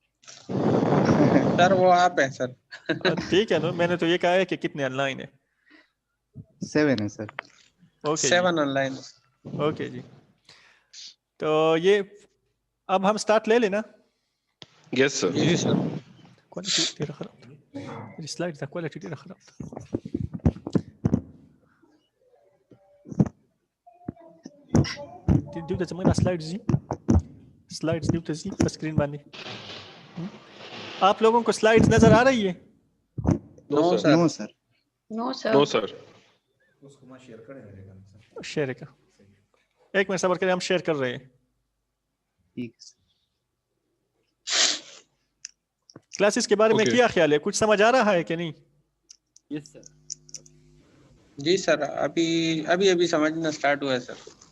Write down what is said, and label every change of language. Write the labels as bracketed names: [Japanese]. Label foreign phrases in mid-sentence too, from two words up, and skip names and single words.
[Urdu] سر وہ آپ ہیں سر. ٹھیک ہے نا، میں نے تو یہ کہا ہے کہ کتنے [English] online [Urdu] ہے. 7 ہے سر. اوکے جی [English] 7 online. [Urdu] اوکے جی. تو یہ اب ہم سٹارٹ لے لینا. [English] Yes sir. [Urdu] جی سر. [Pashto] کوالٹی ډیره خراب ده. سلایډ دا کوالټي ډیره خراب ده. دیو ته زموږ سلایډز دي، سلایډز دیو ته په سکرین باندې. [Urdu] آپ لوگوں کو سلائیڈز نظر آ رہی ہے؟ [English] No sir. No sir. No sir. No sir. [Urdu] شیئر کر. ایک منٹ صبر کریں، ہم شیئر کر رہے ہیں. ٹھیک ہے. کلاسز کے بارے میں کیا خیال ہے؟ کچھ سمجھ آ رہا ہے کہ نہیں؟ [English] Yes sir. [Urdu] جی سر ابھی سمجھنا اسٹارٹ ہوا ہے سر.